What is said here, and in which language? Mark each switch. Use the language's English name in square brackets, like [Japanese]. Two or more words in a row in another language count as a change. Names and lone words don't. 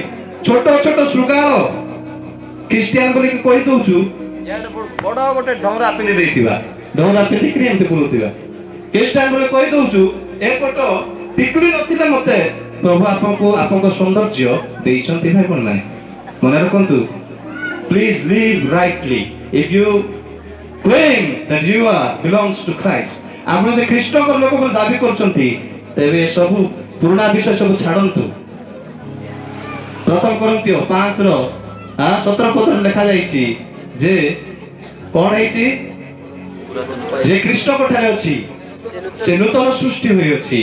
[Odia] ଛୋଟ ଛୋଟ ଶୃଗାଳ ଖ୍ରୀଷ୍ଟିଆନ ବୋଲିକି କହି ଦଉଛୁ, ବଡ ଗୋଟେ ଢମରା ପିନ୍ଧି ଦେଇଥିବା, ଢମରା ପିନ୍ଧିକିରି ଏମିତି ବୁଲୁଥିବା ଖ୍ରୀଷ୍ଟିଆନ ବୋଲି କହି ଦଉଛୁ। ଏପଟ ଟିକଲି ନଥିଲେ ମତେ ପ୍ରଭୁ ଆପଣଙ୍କୁ ଆପଣଙ୍କ ସୌନ୍ଦର୍ଯ୍ୟ ଦେଇଛନ୍ତି ଭାଇ ଭଉଣୀ ମାନେ। ମନେ ରଖନ୍ତୁ, [English] please live rightly. If you claim that you belongs to Christ, [Odia] ଆପଣ ଯଦି ଖ୍ରୀଷ୍ଟଙ୍କର ଲୋକ ବୋଲି ଦାବି କରୁଛନ୍ତି, ତେବେ ସବୁ ପୁରୁଣା ବିଷୟ ସବୁ ଛାଡ଼ନ୍ତୁ। ପ୍ରଥମ କରିନ୍ଥିୟ 5:17 ଲେଖାଯାଇଛି ଯେ କଣ ହେଇଛି? ଯେ ଖ୍ରୀଷ୍ଟଙ୍କ ଠାରେ ଅଛି ସେ ନୂତନ ସୃଷ୍ଟି ହୋଇଅଛି।